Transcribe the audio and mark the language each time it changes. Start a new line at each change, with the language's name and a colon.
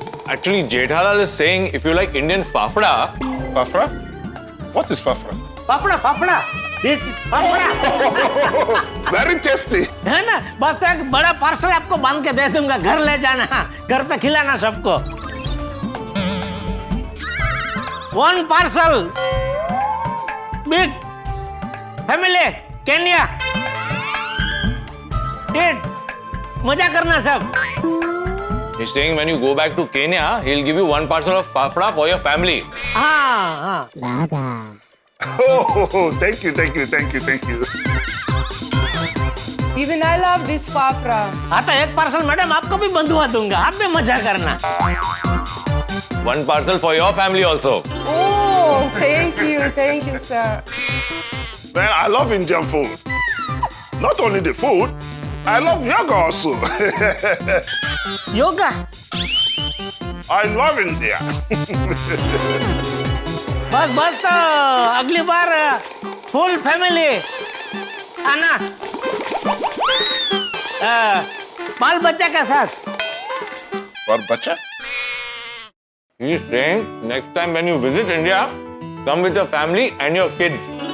English: Actually, Jethalal is saying if you like Indian fafda. Fafra? What is fafra?
Hindi: Fafda.
English: This is fafda. Very tasty.
Hindi: है ना? बस एक बड़ा parcel आपको बांध के दे दूंगा, घर ले जाना, घर पे खिलाना सबको।
English: One parcel. Big family, Kenya. Eat.
Hindi: मजा करना सब।
English: He's saying when you go back to Kenya, he'll give you one parcel of fafda for your family.
Hindi: हाँ।
English: Oh, thank you, thank you, thank you, thank you. Even I love this fafra.
Hindi: हाँ तो एक parcel madam आपको भी बंधुआ दूंगा, आप भी मजा करना।
English: One parcel for your family also. Oh, thank you, sir. Man, I love Indian food. Not only the food, I love yoga also.
Hindi: Yoga?
English: I love India.
Hindi: बस तो अगली बार फुल फैमिली आना, बाल बच्चा के साथ। बाल बच्चा?
English: He's saying next time when you visit India, come with your family and your kids.